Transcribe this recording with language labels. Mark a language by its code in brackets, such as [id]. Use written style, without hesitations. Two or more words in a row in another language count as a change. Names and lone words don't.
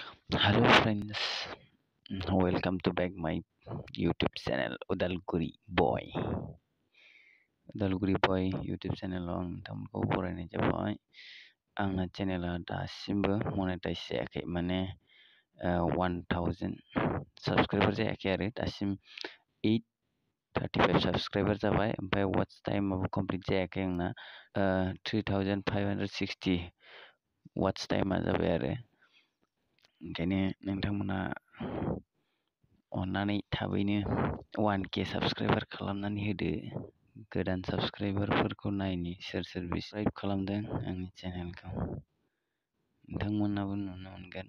[en] Hello friends, welcome to back my YouTube channel Udalguri boy. [brx] Udalguri boy YouTube channel ang tamko borainai jabai. Angna channel dasimbo monetize jayakai mane 1000 subscriber jayakai आरो dasim 835 subscriber जाबाय ओमफ्राय [en] watch time [brx] आबो complete जायाखै आंना 3560 [en] watch time [brx] आ जाबाय आरो ओंखायनो नोंथांमोना अन्नानै थाबैनो 1K साबस्क्राइबार खालामनानै होदो। गोदान साबस्क्राइबारफोरखौ नायनि सोर साबस्क्राइब खालामदों आंनि चेनेलखौ नोंथांमोनाबो नुनो मोनगोन।